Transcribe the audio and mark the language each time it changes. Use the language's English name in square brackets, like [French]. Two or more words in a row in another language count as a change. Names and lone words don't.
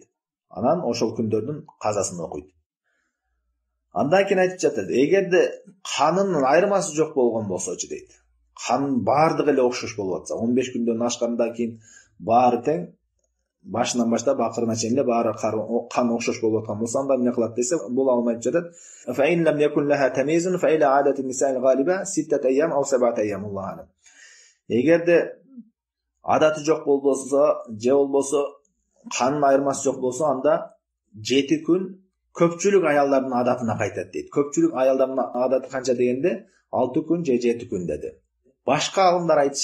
[Kyrgyz] Анан ошол күндөрдүн казасын окуйт. Андан кийин айтып жатат, эгерде канынын айырмасы жок болгон болсочу дейт. Канын бардыгы эле окшош болуп атса, 15 күндөн ашкандан кийин баары тең, башынан баштап акырына чейин эле баары кан окшош болуп аткан болсо, анда эмне кылат десе, бул алмайт жатат. [Arabic] فإن لم يكن لها تمييز فإلى عادة النساء الغالبة 6 أيام أو 7 أيام الله أعلم. [Kyrgyz] Эгерде адаты жок болбосо, же болбосо канын айырмасы жок болсо, анда 7 күн көпчүлүк аялдардын адатына кайтат дейт. Көпчүлүк аялдардын адаты канча дегенде 6 күн же 7 күн деди.